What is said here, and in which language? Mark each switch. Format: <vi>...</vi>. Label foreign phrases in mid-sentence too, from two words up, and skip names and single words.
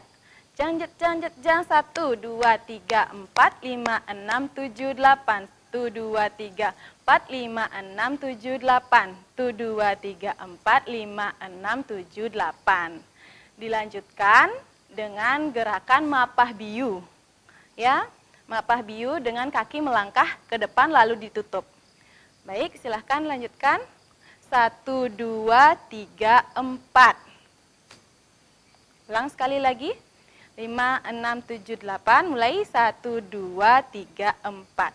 <id>Jang, jang, jang, jang, 1, 2, 3, 4, 5, 6, 7, 8. 1, 2, 3, 4, 5, 6, 7, 8. 1, 2, 3, 4, 5, 6, 7, 8. Dilanjutkan dengan gerakan mapah biu. Ya, mapah biu dengan kaki melangkah ke depan lalu ditutup. Baik, silahkan lanjutkan. 1, 2, 3, 4. Ulang sekali lagi. 5, 6, 7, 8. Mulai 1, 2, 3, 4.</id>